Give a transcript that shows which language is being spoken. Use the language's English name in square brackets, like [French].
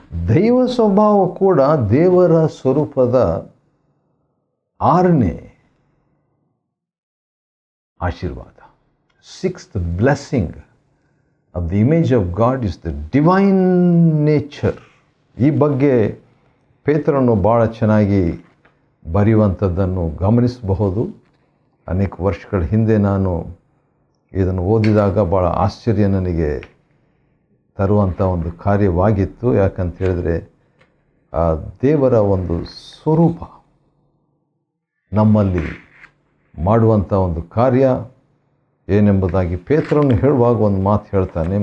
[Kannada] ದೈವ ಸ್ವಭಾವ ಕೂಡ ದೇವರ ಸ್ವರೂಪದ 6ನೇ ಆಶೀರ್ವಾದ. [English] 6th blessing of the image of God is the divine nature. [Kannada] ಈ ಬಗ್ಗೆ ಪೇತ್ರನು ಭಾಳ ಚೆನ್ನಾಗಿ ಬರೆಯುವಂಥದ್ದನ್ನು ಗಮನಿಸಬಹುದು. ಅನೇಕ ವರ್ಷಗಳ ಹಿಂದೆ ನಾನು ಇದನ್ನು ಓದಿದಾಗ ಭಾಳ ಆಶ್ಚರ್ಯ ನನಗೆ ತರುವಂಥ ಒಂದು ಕಾರ್ಯವಾಗಿತ್ತು. ಯಾಕಂತ ಹೇಳಿದ್ರೆ, ಆ ದೇವರ ಒಂದು ಸ್ವರೂಪ ನಮ್ಮಲ್ಲಿ ಮಾಡುವಂಥ ಒಂದು ಕಾರ್ಯ ಏನೆಂಬುದಾಗಿ ಪೇತ್ರನು ಹೇಳುವಾಗ ಒಂದು ಮಾತು ಹೇಳ್ತಾನೆ.